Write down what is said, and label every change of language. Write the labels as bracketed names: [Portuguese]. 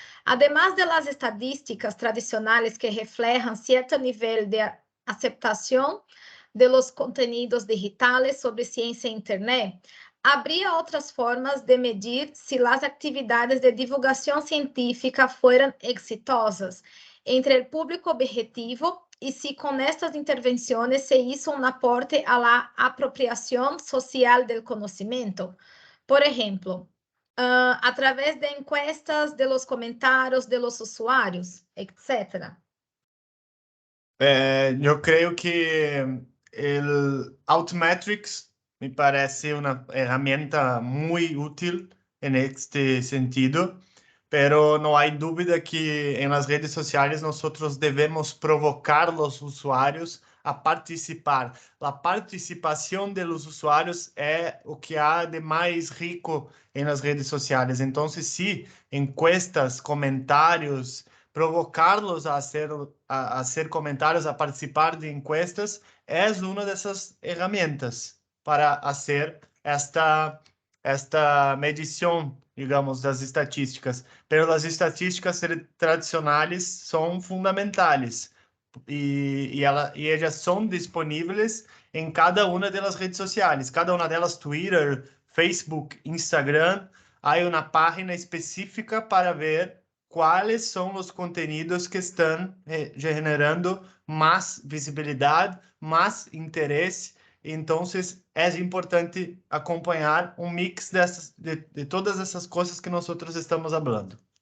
[Spanish] Además de las estadísticas tradicionales que reflejan cierto nivel de aceptación de los contenidos digitales sobre ciencia e Internet, ¿habría otras formas de medir si las actividades de divulgación científica fueran exitosas entre el público objetivo y si con estas intervenciones se hizo un aporte a la apropiación social del conocimiento? Por ejemplo, a través de encuestas, de los comentarios de los usuarios, etc. [Portuguese] Eu creio que o Altmetrics me parece uma ferramenta muito útil neste sentido, [Spanish] pero [Portuguese] não há dúvida que [Spanish] em las [Portuguese] redes sociais nós devemos provocar os usuários a participar. A participação dos usuários é o que há de mais rico [Spanish] em las [Portuguese] redes sociais. Então, [Spanish] se encuestas, comentários, provocarlos a hacer comentarios, a participar de encuestas, es una de esas herramientas para hacer esta medición, digamos, [Portuguese] das estatísticas. [Spanish] Pero las estatísticas tradicionales son fundamentales y ellas son disponibles en cada una de las redes sociales, cada una de ellas Twitter, Facebook, Instagram. Hay una página específica para ver [Portuguese] quais são os conteúdos que estão [Spanish] generando [Portuguese] mais visibilidade, mais interesse. Então, é importante acompanhar um mix de todas essas coisas que nós estamos falando.